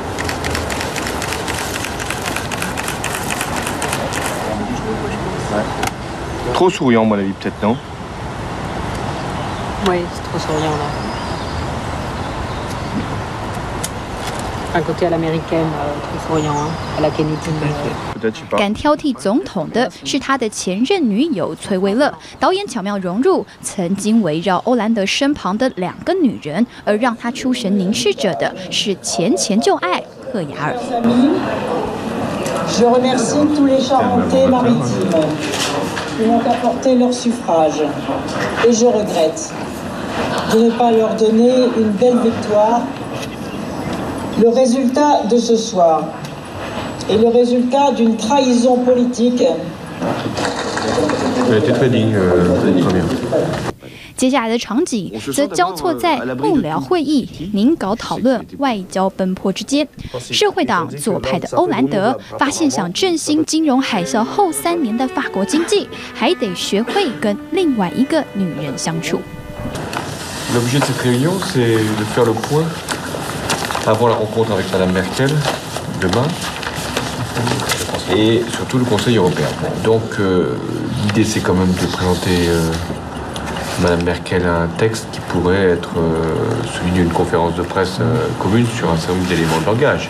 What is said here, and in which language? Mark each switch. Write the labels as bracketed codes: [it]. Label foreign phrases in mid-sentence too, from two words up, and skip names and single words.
[fr] Trop souriant, à mon avis, peut-être, non? Oui, c'est trop souriant là. Un côté à l'américaine, trop souriant, hein, à la Kennedy. [zh] 敢挑剔总统的是他的前任女友崔维勒。导演巧妙融入曾经围绕欧兰德身旁的2个女人，而让他出神凝视着的是前旧爱赫雅尔。 [fr] Je remercie tous les Charentais maritimes qui m'ont apporté leur suffrage et je regrette de ne pas leur donner une belle victoire. Le résultat de ce soir est le résultat d'une trahison politique. Elle était très digne, très bien. [zh] 接下来的场景则交错在幕僚会议、宁稿讨论、外交奔波之间。社会党左派的欧兰德发现，想振兴金融海啸后3年的法国经济，还得学会跟另外一个女人相处。 [fr] L'objet de cette réunion, c'est de faire le point avant la rencontre avec Madame Merkel demain et surtout le Conseil européen. Donc l'idée, c'est quand même de présenter Madame Merkel un texte qui pourrait être celui d'une conférence de presse commune sur un certain nombre d'éléments de langage.